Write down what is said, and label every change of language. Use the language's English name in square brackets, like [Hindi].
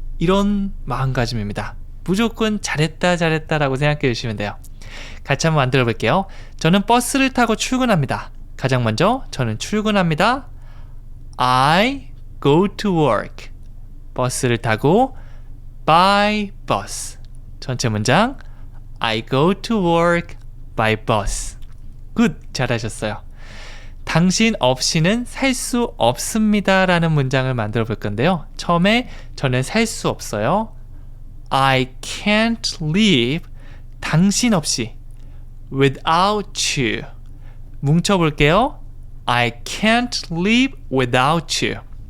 [Korean] 이런 마음가짐입니다. 무조건 잘했다 라고 생각해 주시면 돼요. 같이 한번 만들어 볼게요. 저는 버스를 타고 출근합니다. 가장 먼저 저는 출근합니다. [English] I go to work. [Korean] 버스를 타고 [English] by bus. [Korean] 전체 문장 [English] I go to work by bus. [Korean] 굿! 잘하셨어요. 당신 없이는 살 수 없습니다 라는 문장을 만들어 볼 건데요. 처음에 저는 살 수 없어요. [English] I can't live. [Korean] 당신 없이 [English] without you. [Korean] 뭉쳐 볼게요. [English] I can't live without you.